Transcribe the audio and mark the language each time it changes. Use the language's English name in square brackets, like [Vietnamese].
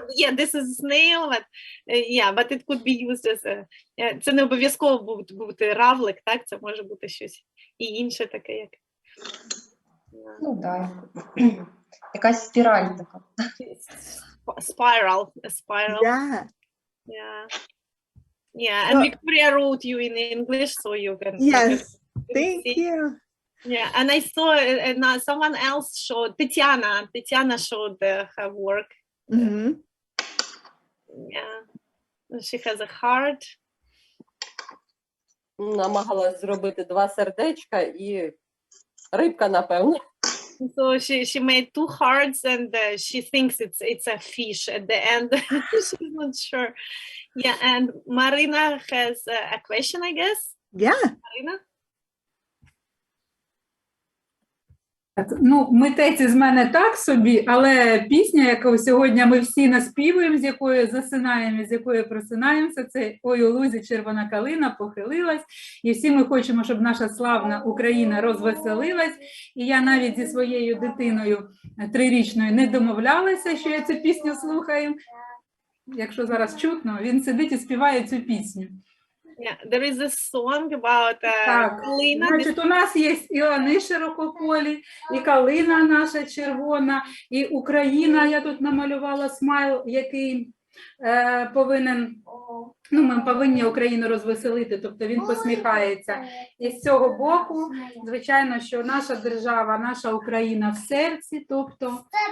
[English] Yeah, this is a snail, but it could be used as a... [Ukrainian] Це не обов'язково бути равлик, так? Це може бути щось і інше таке, як... Ну, так. Якась спіраль така. [English] Spiral. Yeah. Yeah, and Victoria wrote you in English, so you can... Yes, thank you. Yeah, and I saw someone else showed, Tatiana showed her work. Mm-hmm. Yeah, she has a heart. [Ukrainian] Намагалась зробити 2 сердечка і рибка, напевно. [English] So she made 2 hearts, and she thinks it's a fish at the end. She's not sure. Yeah, and Marina has a question, I guess. Yeah. Marina? [Ukrainian] Ну, митець з мене так собі, але пісня, яку сьогодні ми всі наспівуємо, з якою засинаємо, з якою просинаємося, це «Ой, у лузі червона калина похилилась», і всі ми хочемо, щоб наша славна Україна розвеселилась, і я навіть зі своєю дитиною 3-річною не домовлялася, що я цю пісню слухаю. Якщо зараз чутно, він сидить і співає цю пісню. [English] Yeah, there is a song about калина. [Ukrainian] Значить, у нас є і лани широкополі, і калина наша червона, і Україна, я тут намалювала смайл, який повинен, ну, ми повинні Україну розвеселити, тобто він посміхається. І з цього боку, звичайно, що наша держава, наша Україна в серці, тобто